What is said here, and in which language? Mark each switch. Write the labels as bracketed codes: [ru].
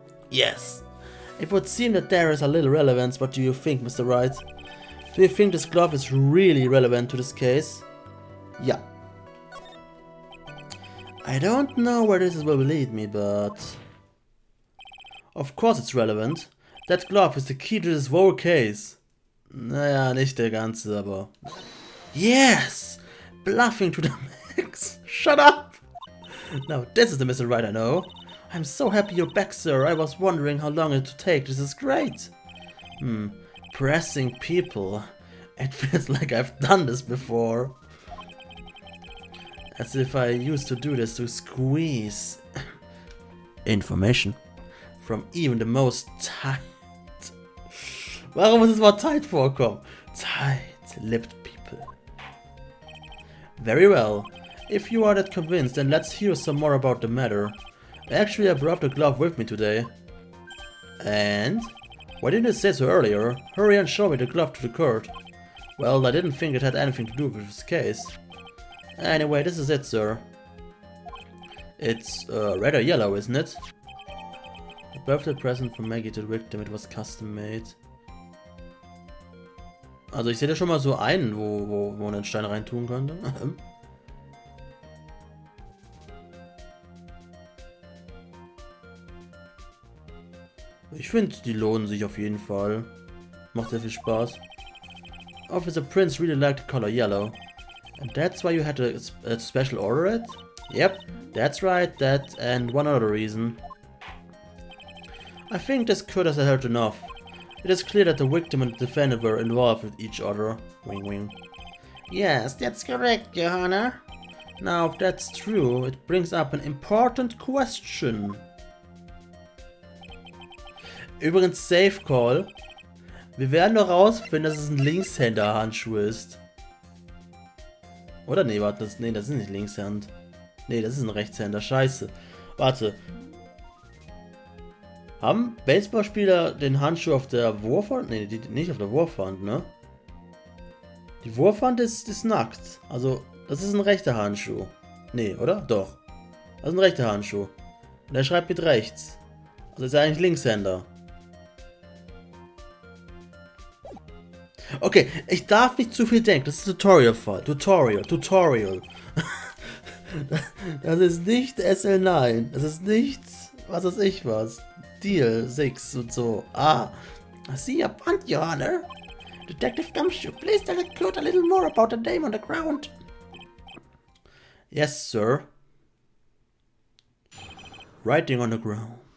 [en] Yes. It would seem that there is a little relevance. What do you think, Mr. Wright? Do you think this glove is really relevant to this case? Yeah. I don't know where this will lead me, but... Of course it's relevant. That glove is the key to this whole case. [de] Naja, nicht der ganze, aber... [en] Yes! Bluffing to the max! Shut up! Now this is the Mr. Wright I know. I'm so happy you're back, sir. I was wondering how long it would take. This is great. Pressing people. It feels like I've done this before. As if I used to do this to squeeze information from even the most tight. [de] Warum muss das Wort tight vorkommen? [en] Tight-lipped people. Very well. If you are that convinced, then let's hear some more about the matter. Actually, I brought the glove with me today. And? Why didn't you say so earlier? Hurry and show me the glove to the court. Well, I didn't think it had anything to do with this case. Anyway, this is it, sir. It's red or yellow, isn't it? A birthday present from Maggie to the victim. It was custom made. [de] Also ich sehe da schon mal so einen, wo man einen Stein reintun könnte. Ich finde, die lohnen sich auf jeden Fall. Macht sehr viel Spaß. [en] Officer Prince really liked the color yellow. And that's why you had a special order it? Yep, that's right, that and one other reason. I think this could have hurt enough. It is clear that the victim and the defendant were involved with each other. Wing wing. Yes, that's correct, Your Honor. Now, if that's true, it brings up an important question. Übrigens, Safe Call. [de] Wir werden noch rausfinden, dass es ein Linkshänder-Handschuh ist. Oder nee, warte, das ist nicht Linkshand. Nee, das ist ein Rechtshänder. Scheiße. Warte. Haben Baseballspieler den Handschuh auf der Wurfhand? Nee, nicht auf der Wurfhand, ne? Die Wurfhand ist nackt. Also, das ist ein rechter Handschuh. Nee, oder? Doch. Das ist ein rechter Handschuh. Und er schreibt mit rechts. Also ist er eigentlich Linkshänder. Okay, ich darf nicht zu viel denken. Das ist Tutorial-Fall. Tutorial. Das ist nicht SL9. Das ist nicht, was weiß ich was. Deal 6 und so. Ah. [en] I see a punt, Your Honor. Detective Gumshoe, please tell the court a little more about the name on the ground. Yes, sir. Writing on the ground.